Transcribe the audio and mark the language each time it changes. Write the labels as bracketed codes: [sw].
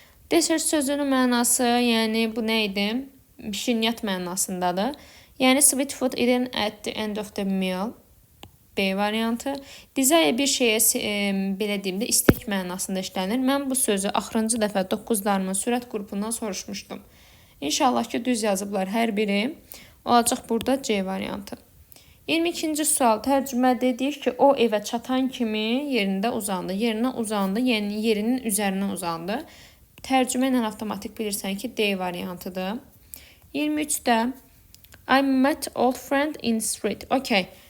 [az] Dessert sözünün mənası, yəni bu nə idi? Şirniyyat mənasındadır. Yəni [en] sweet food eaten at the end of the meal. [az] B variantı. Desire bir şeyə belə deyim də istek mənasında işlənir. Mən bu sözü axırıncı dəfə 9-larımın sürət qrupundan soruşmuşdum. İnşallah ki düz yazıblar hər biri. Olacaq burada C variantı. 22-ci sual tərcümədə deyir ki, o evə çatan kimi yerində uzandı. Yerinə uzandı, yəni yerinin üzərinə uzandı. Tərcümə ilə avtomatik bilirsən ki, D variantıdır. [en] 23-də I met old friend in street. Okay.